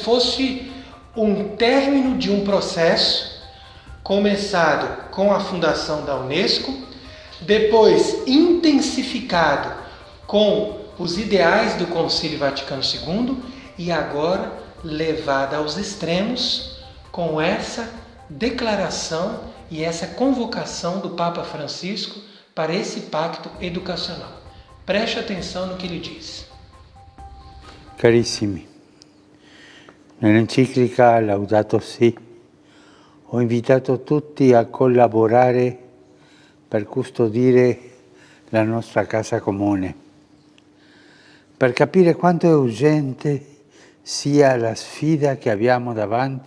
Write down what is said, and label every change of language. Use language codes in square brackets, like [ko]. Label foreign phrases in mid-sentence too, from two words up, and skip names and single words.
[pt] fosse um término de um processo começado com a fundação da Unesco, depois intensificado com os ideais do Concílio Vaticano II e agora levado aos extremos com essa declaração e essa convocação do Papa Francisco para esse pacto educacional. Preste atenção no que ele diz. [it] Carissimi, nell'enciclica Laudato Si ho invitato tutti a collaborare per custodire la nostra casa comune, per capire quanto è urgente sia la sfida che abbiamo davanti.